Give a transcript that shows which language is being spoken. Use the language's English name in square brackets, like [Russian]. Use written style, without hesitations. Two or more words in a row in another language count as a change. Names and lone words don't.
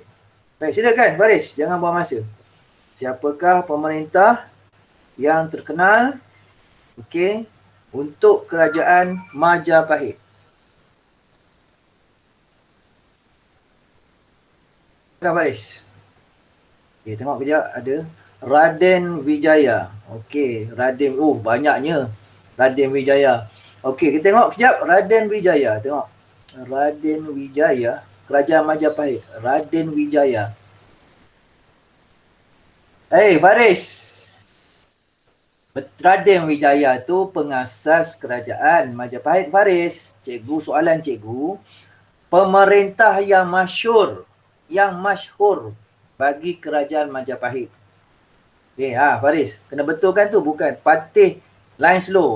[Malay] Baik, silakan Faris, jangan buang masa. Siapakah pemerintah yang terkenal untuk kerajaan Majapahit? Silakan Faris. Okey, tengok kejap ada Raden Wijaya. Okey, Raden, banyaknya Raden Wijaya. Okey, kita tengok kejap Raden Wijaya. Tengok. Raden Wijaya, kerajaan Majapahit. Raden Wijaya. Faris. Raden Wijaya tu pengasas kerajaan Majapahit, Faris. Cikgu, soalan cikgu, pemerintah yang masyhur bagi kerajaan Majapahit. Okay, Faris, kena betulkan tu, bukan Patih line slow.